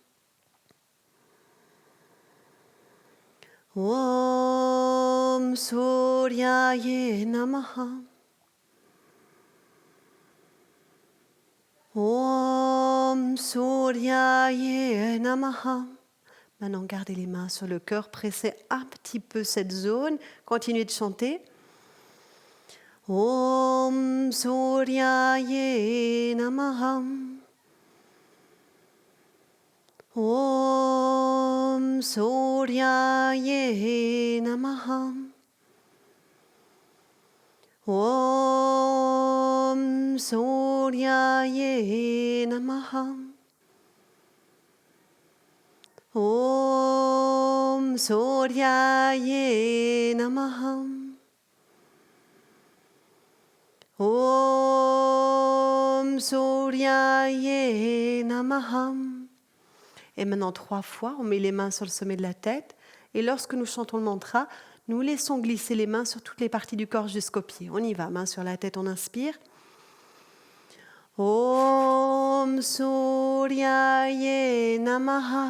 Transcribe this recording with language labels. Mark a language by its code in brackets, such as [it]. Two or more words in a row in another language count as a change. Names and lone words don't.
[sa] ॐ सूर्याये नमः. ॐ सूर्याये नमः. [fr] Maintenant, gardez les mains sur le cœur, pressez un petit peu cette zone, continuez de chanter. [sa] ॐ सूर्याये नमः. ॐ सूर्याये नमः. ॐ सूर्याये नमः. ॐ सूर्याये नमः. ॐ सूर्याये नमः. [fr] Et maintenant 3 fois, on met les mains sur le sommet de la tête. Et lorsque nous chantons le mantra, nous laissons glisser les mains sur toutes les parties du corps jusqu'aux pieds. On y va, main sur la tête, on inspire. [sa] ॐ सूर्याये नमः.